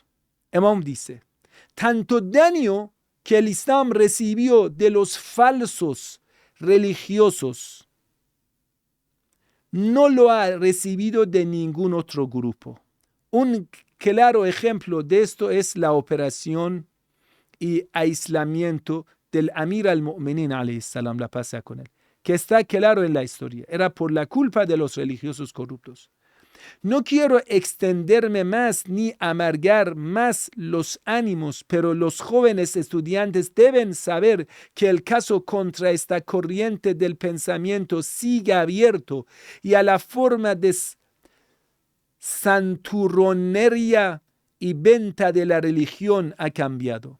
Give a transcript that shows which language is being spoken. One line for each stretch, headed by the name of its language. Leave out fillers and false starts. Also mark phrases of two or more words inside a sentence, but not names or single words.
Spanish: Imam dice: tanto daño que el Islam recibió de los falsos religiosos no lo ha recibido de ningún otro grupo. Un claro ejemplo de esto es la operación y aislamiento del
Arabic: أمير المؤمنين عليه السلام,
Spanish: la paz sea con él, que está claro en la historia. Era por la culpa de los religiosos corruptos. No quiero extenderme más ni amargar más los ánimos, pero los jóvenes estudiantes deben saber que el caso contra esta corriente del pensamiento sigue abierto y a la forma de santurronería y venta de la religión ha cambiado.